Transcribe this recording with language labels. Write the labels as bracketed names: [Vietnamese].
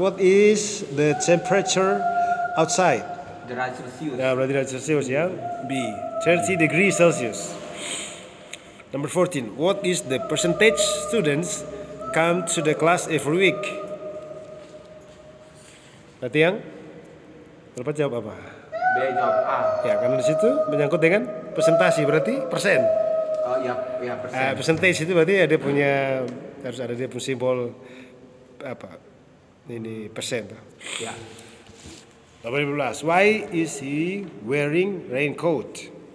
[English] What is the temperature outside? [Indonesian] Derajat Celcius. Ya, berarti derajat Celcius ya. B. [English] 30 degrees Celsius. Number 14. What is the percentage students come to the class every week? [Indonesian] Berarti yang berapa jawab apa? B jawab A. Ya, karena di situ menyangkut dengan presentasi, berarti persen. Oh ya, persen. Percentage itu berarti ada punya, harus ada dia punya simbol apa? Ini persen. Ya. Nomor 15. [English] Why is he wearing raincoat?